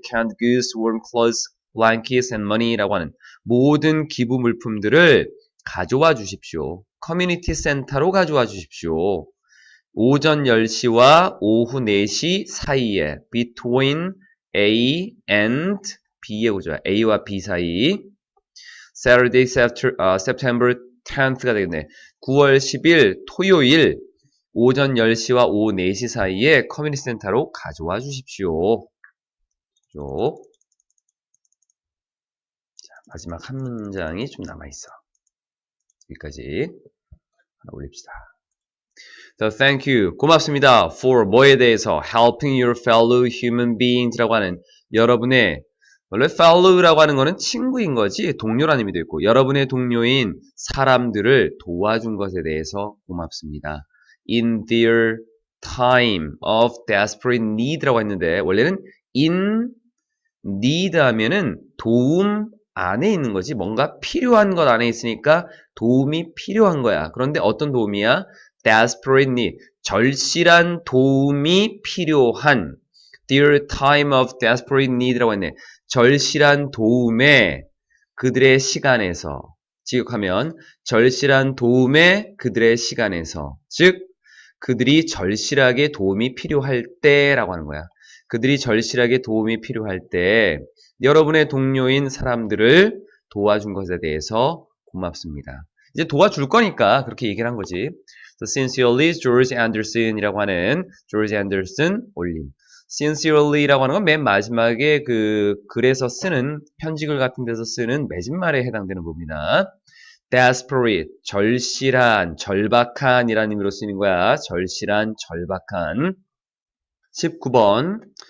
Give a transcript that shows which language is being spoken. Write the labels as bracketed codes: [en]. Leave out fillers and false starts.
[en] canned goods, warm clothes, blankets and money [ko] 라고 하는 모든 기부 물품들을 가져와 주십시오. 커뮤니티 센터로 가져와 주십시오. 오전 10시와 오후 4시 사이에 [en] between A and B [ko] 의 구조야. A와 B 사이 [en] Saturday, September 10th [ko] 가 되겠네. 9월 10일 토요일 오전 10시와 오후 4시 사이에 커뮤니티 센터로 가져와 주십시오. 자, 마지막 한 문장이 좀 남아있어. 여기까지 하나 올립시다. [en] So thank you. [ko] 고맙습니다. For 뭐에 대해서 [en] helping your fellow human beings [ko] 라고 하는 여러분의 원래 fellow라고 하는 거는 친구인 거지 동료라는 의미도 있고 여러분의 동료인 사람들을 도와준 것에 대해서 고맙습니다. [en] In their time of desperate need [ko] 라고 했는데 원래는 [en] in need [ko] 하면은 도움 안에 있는 거지 뭔가 필요한 것 안에 있으니까 도움이 필요한 거야. 그런데 어떤 도움이야? desperate need, 절실한 도움이 필요한 [en] their time of desperate need [ko] 라고 했네. 절실한 도움에 그들의 시간에서 지역하면 절실한 도움에 그들의 시간에서 즉 그들이 절실하게 도움이 필요할 때라고 하는 거야. 그들이 절실하게 도움이 필요할 때 여러분의 동료인 사람들을 도와준 것에 대해서 고맙습니다. 이제 도와줄 거니까 그렇게 얘기를 한 거지. So, sincerely, George Anderson이라고 하는 George Anderson 올림. Sincerely라고 하는 건 맨 마지막에 그 글에서 쓰는 편지글 같은 데서 쓰는 맺은말에 해당되는 부분이다. Desperate, 절실한, 절박한이라는 의미로 쓰이는 거야. 절실한, 절박한. 19번.